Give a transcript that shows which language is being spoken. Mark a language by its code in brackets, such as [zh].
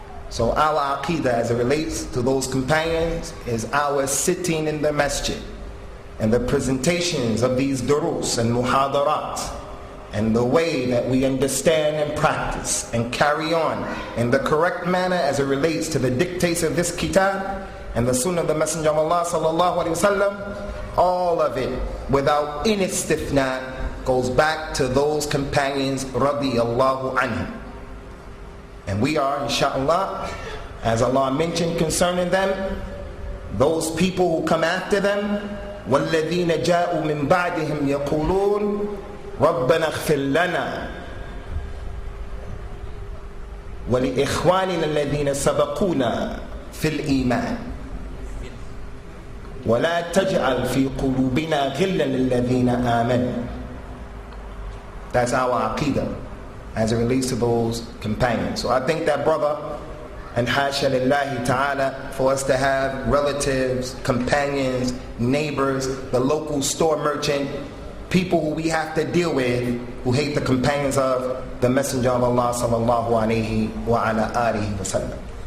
[en] So our aqidah as it relates to those companions is our sitting in the masjid and the presentations of these durus and muhadarat, and the way that we understand and practice and carry on in the correct manner as it relates to the dictates of this kitab and the sunnah of the Messenger of Allah sallallahu alaihi wasallam, all of it without any istithna goes back to those companions radiyallahu anhum. And we are, inshallah, as Allah mentioned concerning them, those people who come after them, [ar] وَالَّذِينَ جَاءُوا مِن بَعْدِهِمْ يَقُولُونَ رَبَّنَا اغْفِرْ لَنَا وَلِإِخْوَانِنَا الَّذِينَ سَبَقُونَا فِي الْإِيمَانِ وَلَا تَجْعَلْ فِي قُلُوبِنَا غِلًّا لِلَّذِينَ آمَنُوا. [en] That's our aqidah as it relates to those companions. So I think that, brother, and [ar] hasha lillahi ta'ala, [en] for us to have relatives, companions, neighbors, the local store merchant, people who we have to deal with who hate the companions of the Messenger of Allah sallallahu alayhi wa ala alihi wa sallam.